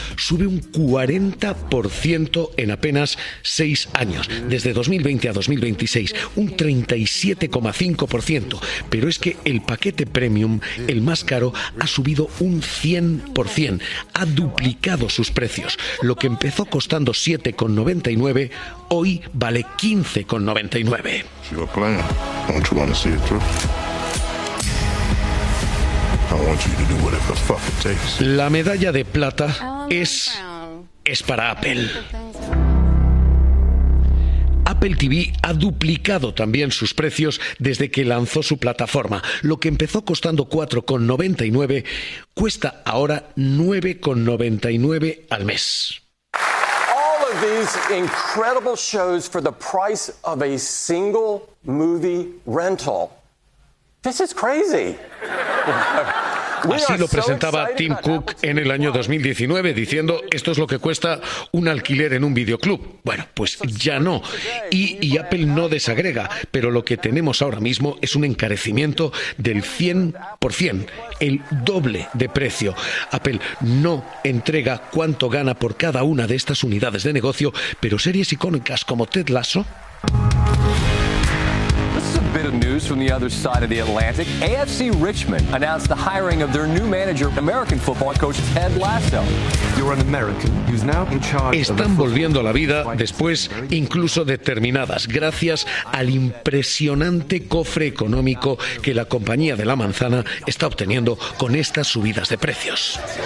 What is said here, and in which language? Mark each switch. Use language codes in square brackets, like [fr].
[es] sube un 40% en apenas 6 años, desde 2020 a 2026, un 37,5%, pero es que el paquete premium, el más caro, ha subido un 100%, ha duplicado sus precios, lo que empezó costando 7,99, hoy vale 15,99. [en] You're playing. Don't you want to see it through? I want you to do whatever the fuck it takes. [es] La medalla de plata es para Apple. Ha Apple TV ha duplicado también sus precios desde que lanzó su plataforma. Lo que empezó costando 4,99 cuesta ahora 9,99 al mes. [en] All of these incredible shows for the price of a single movie rental. This is crazy. [es] Así lo presentaba Tim Cook en el año 2019, diciendo, esto es lo que cuesta un alquiler en un videoclub. Bueno, pues ya no. Y Apple no desagrega, pero lo que tenemos ahora mismo es un encarecimiento del 100%, el doble de precio. Apple no entrega cuánto gana por cada una de estas unidades de negocio, pero series icónicas como Ted Lasso... [en] Bit of news from the other side of the Atlantic. AFC Richmond announced the hiring of their new manager, American football coach Ted Lasso. You're an American who's now in charge. [es] Están volviendo a la vida después incluso de terminadas, gracias al impresionante cofre económico que la compañía de la manzana está obteniendo con estas subidas de precios.